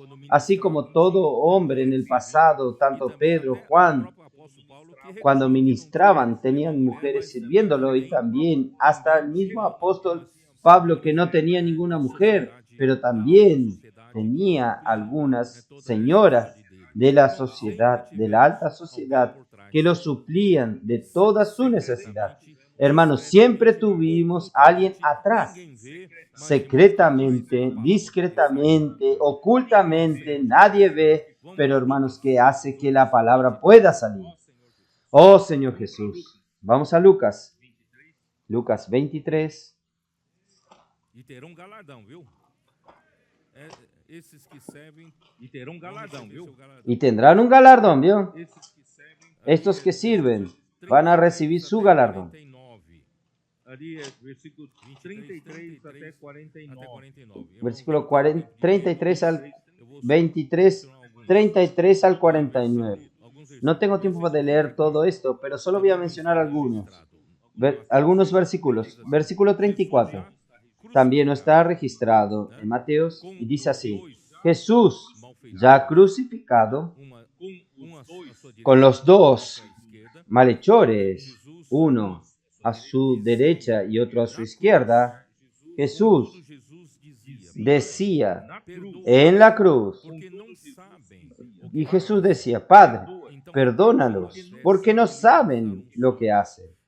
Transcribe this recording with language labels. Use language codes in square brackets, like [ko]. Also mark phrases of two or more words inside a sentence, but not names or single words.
[es] Así como todo hombre en el pasado, tanto Pedro, Juan, cuando ministraban, tenían mujeres sirviéndolo, y también hasta el mismo apóstol Pablo, que no tenía ninguna mujer, pero también tenía algunas señoras de la sociedad, de la alta sociedad, que lo suplían de toda su necesidad. Hermanos, siempre tuvimos a alguien atrás, secretamente, discretamente, ocultamente, nadie ve, pero hermanos, que hace que la palabra pueda salir. Oh Señor Jesús. Vamos a Lucas. Lucas 23. [pt] E terão galardão, viu? Esses que servem e terão galardão, viu? [es] Y tendrán un galardón, ¿vio? Estos que sirven van a recibir su galardón. [pt] Ali é versículo 33 até 49. [es] Versículo 33 al 23, 33 al 49. No tengo tiempo de leer todo esto, pero solo voy a mencionar algunos versículos. Versículo 34. También no está registrado en Mateos y dice así: Jesús, ya crucificado, con los 2 malhechores, uno a su derecha y otro a su izquierda, Jesús decía en la cruz, y Jesús decía: Padre, perdónalos, porque no saben lo que hacen.